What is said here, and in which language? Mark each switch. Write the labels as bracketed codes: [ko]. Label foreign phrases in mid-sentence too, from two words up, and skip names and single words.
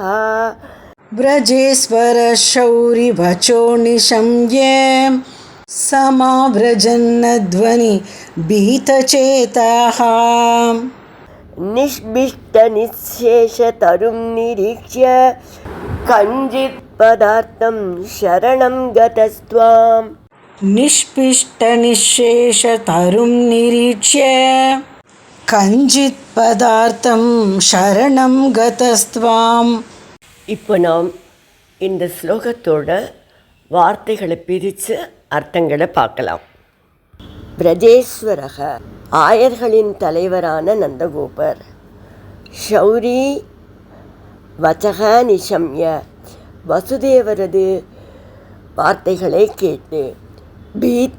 [sa] व्रजेश्वर शौरि वचो निशम्य, समाव्रजन्नध्वनि भीतचेताः, निष्भिष्टनिःशेषतरुं निरीक्ष्य, कञ्चित् पदार्थं शरणं गतस्त्वाम्, निष्पिष्टनिःशेषतरुं निरीक्ष्य, कञ्चित् पदार्थं शरणं गतस्त्वाम्. [ta] இப்போ நாம் இந்த ஸ்லோகத்தோட வார்த்தைகளை பிரித்து அர்த்தங்களை பார்க்கலாம். பிரஜேஸ்வரக ஆயர்களின் தலைவரான நந்தகோபர், [sa] शौरि वचः निशम्य [ta] வசுதேவரது வார்த்தைகளை கேட்டு, பீத்த